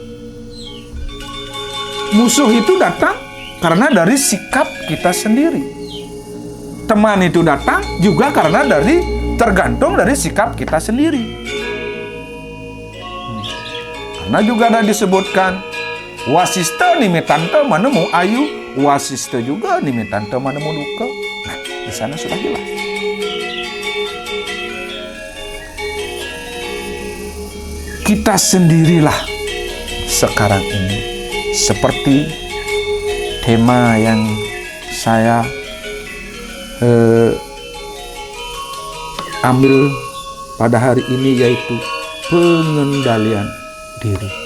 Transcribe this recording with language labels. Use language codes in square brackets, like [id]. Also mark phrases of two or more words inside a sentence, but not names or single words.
[id] Musuh itu datang karena dari sikap kita sendiri. Teman itu datang juga karena tergantung dari sikap kita sendiri. Karena juga ada disebutkan, [kaw] wasista nimitanta manemu ayu, wasista juga nimitanta manemu duka. [id] Nah, di sana sudah jelas. Kita sendirilah sekarang ini, seperti tema yang saya ambil pada hari ini, yaitu pengendalian diri.